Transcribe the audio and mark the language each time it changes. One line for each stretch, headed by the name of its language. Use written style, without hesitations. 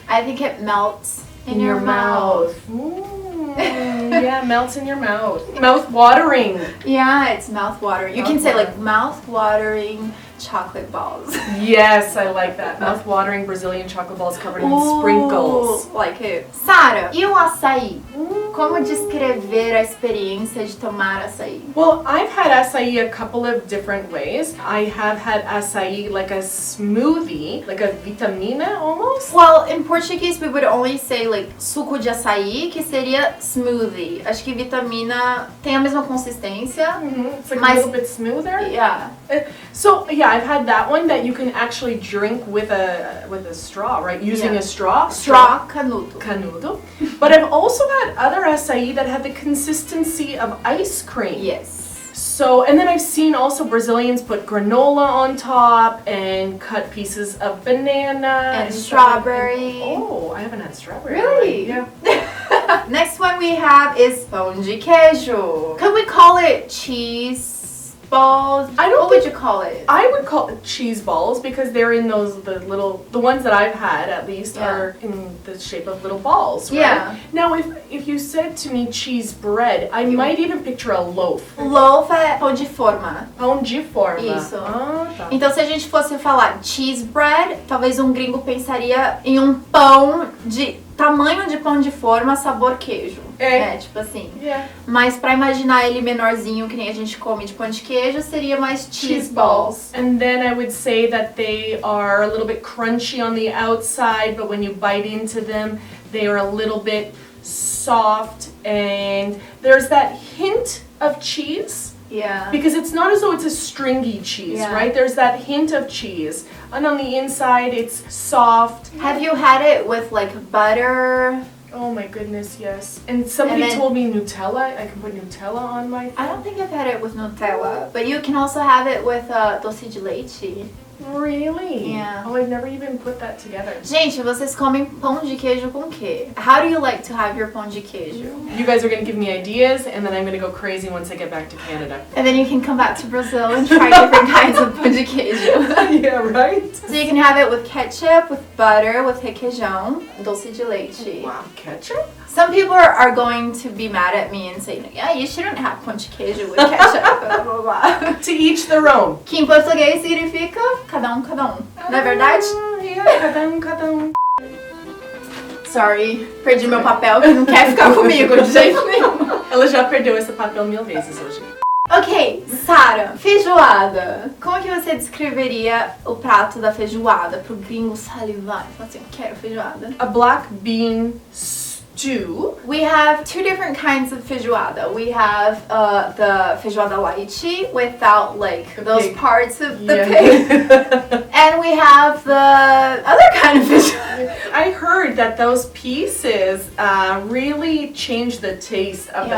English: I think it melts in your mouth. Yeah, melts in your mouth. Mouth watering. Yeah, it's mouth watering. You can say like Mouth-watering. mouth watering chocolate balls. Yes, I like that. Mouth watering Brazilian chocolate balls covered in sprinkles. Like it.
Portuguese: Sara, e o açaí? Como descrever a experiência de tomar açaí?
English: Well, I've had acai a couple of different ways. I have had acai like a smoothie, like a vitamina almost. Well, in Portuguese we would only say like
Portuguese: suco de açaí, que seria
English: smoothie.
Portuguese: Acho que vitamina tem a mesma consistência.
English: It's like a
Portuguese: Mas-
English: little bit smoother. Yeah. So yeah, I've had that one that you can actually drink with a straw, right? Using Yeah. a straw. Straw canudo.
Portuguese: Canudo.
English: But I've also had other acai that had the consistency of ice cream. Yes. So, and then I've seen also Brazilians put granola on top and cut pieces of banana And stuff. strawberry. Oh, I haven't had strawberry. Really? Yeah. Next one we have is pão de queijo. Could we call it cheese balls? I don't What would think- you call it? I would call it cheese balls because they're in the ones that I've had at least Yeah. are in the shape of little balls, right? Yeah. Now if you said to me cheese bread, I might even picture a loaf.
Portuguese: Loaf é pão de forma. Pão de forma. Isso. Ah, tá. Então, se a gente fosse falar
English: cheese bread,
Portuguese: talvez um gringo pensaria em um pão de tamanho de pão de forma, sabor queijo. É. Tipo assim.
English: Yeah.
Portuguese: Mas pra imaginar ele menorzinho, que nem a gente come de pão de queijo, seria mais
English: cheese balls. And then I would say that they are a little bit crunchy on the outside, but when you bite into them, they are a little bit soft and there's that hint of cheese. Yeah. Because it's not as though it's a stringy cheese, Yeah. right? There's that hint of cheese. And on the inside, it's soft. Have you had it with like butter? Oh my goodness, yes. And somebody And then- told me Nutella. I can put Nutella on my I don't think I've had it with Nutella, but you can also have it with doce de leite. Really? Yeah. Oh, I've never even put that together.
Portuguese: Gente, vocês comem pão de queijo com quê?
English: How do you like to have your pão de queijo? You guys are going to give me ideas, and then I'm going to go crazy once I get back to Canada. And then you can come back to Brazil and try different kinds of pão de queijo. Yeah, right? So you can have it with ketchup, with butter, with requeijão, doce de leite. Wow, ketchup? Some people are going to be mad at me and say, yeah, you shouldn't have pão de queijo with ketchup, blah, blah, blah. To each their own.
Portuguese: Que em português significa cada um. Não é verdade? Ah, yeah, cada um. Sorry, perdi meu papel que não quer ficar comigo de jeito nenhum. Ela já perdeu esse papel 1000 vezes hoje. Ok, Sara, feijoada. Como que você descreveria o prato da feijoada pro gringo salivar? Falar assim, eu quero feijoada.
English: A black bean stew. We have two different kinds of feijoada. We have the feijoada light without like those pig. parts of the pig. And we have the other kind of feijoada. I heard that those pieces really change the taste of